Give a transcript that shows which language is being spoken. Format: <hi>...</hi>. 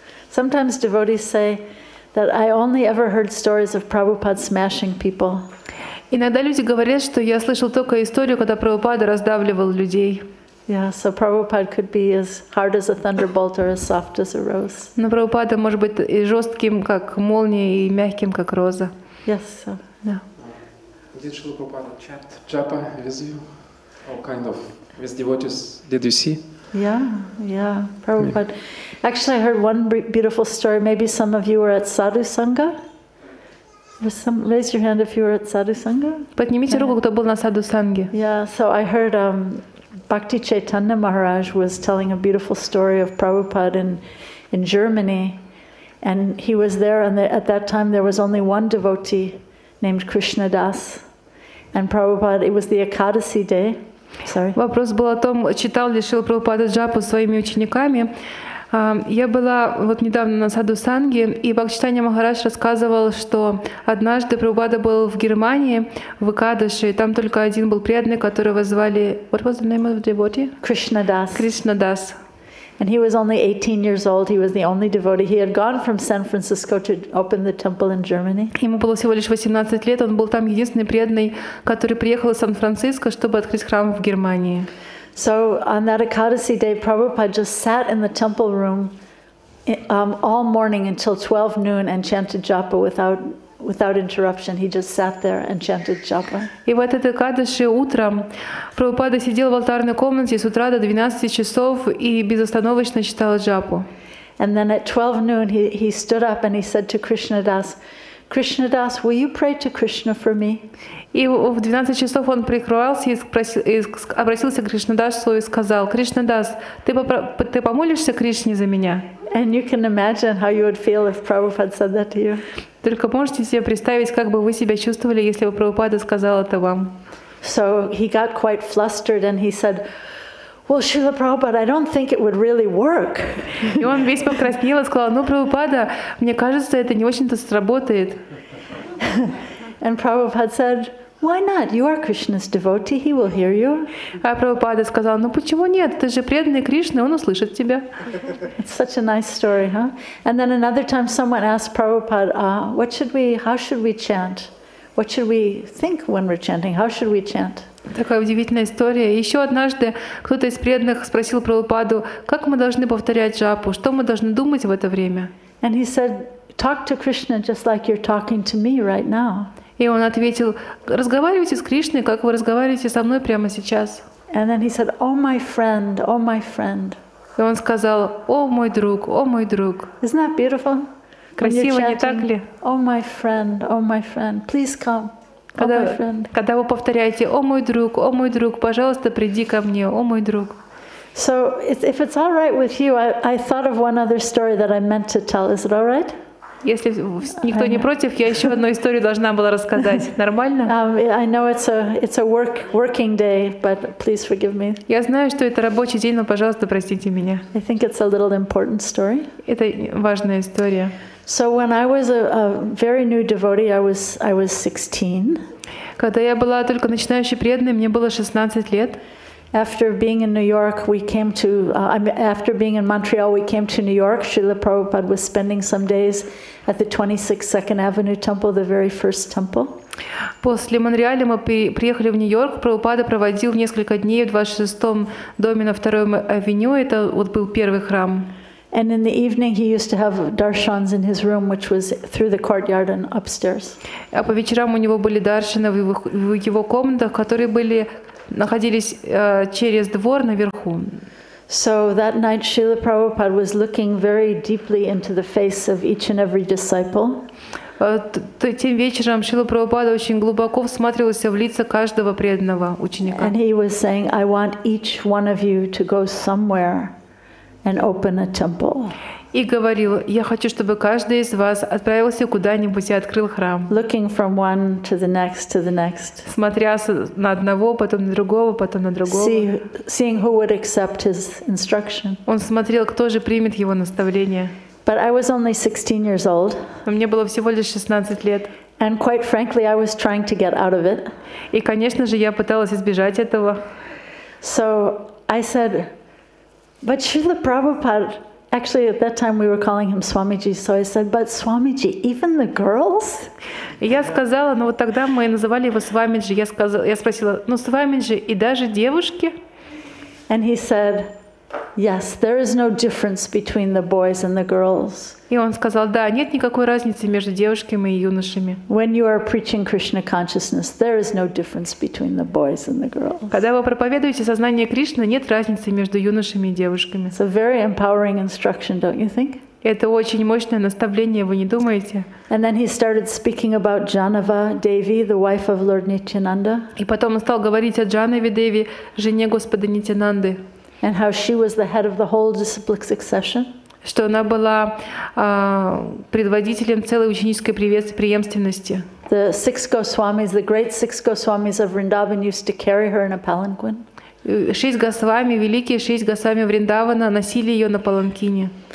<en>Sometimes devotees say that I only ever heard stories of Prabhupada smashing people.</en> <ru>Иногда люди говорят, что я слышал только историю, когда Прабхупада раздавливал людей.</ru> <en>Yeah, so Prabhupada could be as hard as a thunderbolt or as soft as a rose.</en> <ru>Но Прабхупада может быть и жестким, как молния, и мягким, как роза.</ru> <en>Yes, so.</en> <ru>Да.</ru> <en>Did Шрила Прабхупада chant japa with you? All kind of with devotees? Did you see? Yeah, Prabhupada. Actually, I heard one beautiful story. Maybe some of you were at Sadhu Sangha. Raise your hand if you were at Sadhu Sangha.</en> <ru>Поднимите руку, кто был на Саду Санге.</ru> <en>Yeah, so I heard Bhakti Chaitanya Maharaj was telling a beautiful story of Prabhupada in Germany. And he was there, and at that time there was only one devotee named Krishna Das. And Prabhupada, it was the Ekadasi day. Sorry.</en> <ru>Вопрос был о том, читал ли Шрила Прабхупада джапу своими учениками. Я была вот недавно на Саду Санге, и Бхакти Чайтанья Махарадж рассказывал, что однажды Прабхупада был в Германии, в Экадаши, и там только один был преданный, которого звали...</ru> <en>What was the name of the devotee? Krishna Das. Krishna Das. And he was only 18 years old. He was the only devotee. He had gone from San Francisco to open the temple in Germany.</en> <ru>Ему было всего лишь 18 лет. Он был там единственный преданный, который приехал из Сан-Франциско, чтобы открыть храм в Германии.</ru> <en>So on that Ekadasi day, Prabhupada just sat in the temple room all morning until 12 noon and chanted japa without interruption. He just sat there and chanted japa.</en> <ru>И в этот Экадаши утром Прабхупада сидел в алтарной комнате с утра до 12 часов и безостановочно читал джапу.</ru> <en>And then at 12 noon, he stood up and he said to Krishna Das, Krishna Das, will you pray to Krishna for me?</en> <ru>И в 12 часов он прикрывался и обратился к Кришнадасу и сказал: Кришнадас, ты помолишься Кришне за меня?</ru> <en>And you can imagine how you would feel if Prabhupada said that to you.</en> <ru>Только можете себе представить, как бы вы себя чувствовали, если бы Прабхупада сказал это вам.</ru> <en>So he got quite flustered and he said, well, Srila Prabhupada, I don't think it would really work.</en> <ru>И он весь покраснел и сказал: ну, Прабхупада, мне кажется, это не очень-то сработает.</ru> <en>And Prabhupada said, why not? You are Krishna's devotee, he will hear you.</en> <ru>А Прабхупада сказал: ну почему нет? Ты же преданный Кришне, он услышит тебя.</ru> <en>It's such a nice story, huh? And then another time someone asked Prabhupada, how should we chant? What should we think when we're chanting? How should we chant?</en> <ru>Такая удивительная история. Еще однажды кто-то из преданных спросил Прабхупаду, как мы должны повторять джапу, что мы должны думать в это время.</ru> <en>And he said, talk to Krishna just like you're talking to me right now.</en> <ru>И он ответил: разговаривайте с Кришной, как вы разговариваете со мной прямо сейчас.</ru> <en>And then he said, oh my friend, oh my friend.</en> <ru>И он сказал: о мой друг, о мой друг.</ru> <en>Isn't that beautiful?</en> <ru>Красиво, не так ли?</ru> <en>Oh my friend, please come.</en> <ru>Когда вы повторяете: о мой друг, пожалуйста, приди ко мне, о мой друг.</ru> <en>So if it's all right with you, I thought of one other story that I meant to tell. Is it all right?</en> <ru>Если никто не против, я еще одну историю должна была рассказать. Нормально?</ru> <en>I know it's a working day, but please forgive me.</en> <ru>Я знаю, что это рабочий день, но, пожалуйста, простите меня.</ru> <en>I think it's a little important story.</en> <ru>Это важная история.</ru> <en>So when I was a very new devotee, I was 16.</en> <ru>Когда я была только начинающей преданной, мне было 16 лет.</ru> <en>After being in New York, after being in Montreal, we came to New York. Srila Prabhupada was spending some days at the 26th Second Avenue Temple, the very first temple.</en> <ru>После Монреаля мы приехали в Нью-Йорк. Прабхупада проводил несколько дней в 26-м доме на 2-й авеню. Это вот был первый храм.</ru> <en>And in the evening, he used to have darshans in his room, which was through the courtyard and upstairs.</en> <ru>А по вечерам у него были даршаны в его комнатах, которые находились через двор наверху.</ru> <en>So that night, Srila Prabhupada was looking very deeply into the face of each and every disciple.</en> <ru>Тем вечером Шрила Прабхупада очень глубоко всматривался в лица каждого преданного ученика.</ru> <en>And he was saying, I want each one of you to go somewhere and open a temple.</en> <ru>И говорил: я хочу, чтобы каждый из вас отправился куда-нибудь и открыл храм.</ru> <en>Looking from one to the next.</en> <ru>Смотря на одного, потом на другого, потом на другого.</ru> <en>Seeing who would accept his instruction.</en> <ru>Он смотрел, кто же примет его наставление.</ru> <en>But I was only 16 years old.</en> <ru>Но мне было всего лишь 16 лет.</ru> <en>And quite frankly, I was trying to get out of it.</en> <ru>И, конечно же, я пыталась избежать этого.</ru> <en>So I said, but Srila Prabhupada, actually at that time we were calling him Swamiji, so I said, but Swamiji, even the girls?</en> <ru>И я сказала, ну вот тогда мы называли его Свамиджи, я спросила, ну Свамиджи и даже девушки?</ru> <en>And he said, yes, there is no difference between the boys and the girls.</en> <ru>И он сказал, да, нет никакой разницы между девушками и юношами.</ru> <en>When you are preaching Krishna consciousness, there is no difference between the boys and the girls.</en> <ru>Когда вы проповедуете сознание Кришны, нет разницы между юношами и девушками.</ru> <en>It's a very empowering instruction, don't you think?</en> <ru>Это очень мощное наставление, вы не думаете?</ru> <en>And then he started speaking about Janava Devi, the wife of Lord Nityananda.</en> <ru>И потом он стал говорить о Джанаве Деви, жене Господа Нитянанды.</ru> <en>And how she was the head of the whole disciplic succession.</en> <ru>Что она была предводителем целой ученической преемственности.</ru> <en>The 6 Goswamis, the great 6 Goswamis of Vrindavan used to carry her in a palanquin.</en> <ru>6 Госвами, великие 6 Госвами Вриндавана носили ее на паланкине.</ru>